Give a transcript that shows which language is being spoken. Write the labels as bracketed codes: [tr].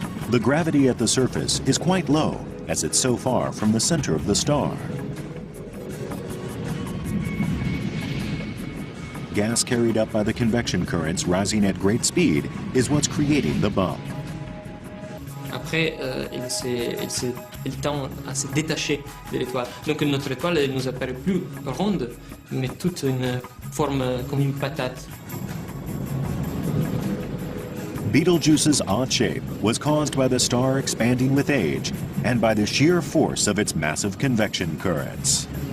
[en] The gravity at the surface is quite low as it's so far from the center of the star. Gas carried up by the convection currents rising at great speed is what's creating the bump. [fr] Après, il tend à se détacher de l'étoile. Donc notre étoile elle nous apparaît plus ronde, mais toute une forme comme une patate. [en] Betelgeuse's odd shape was caused by the star expanding with age and by the sheer force of its massive convection currents.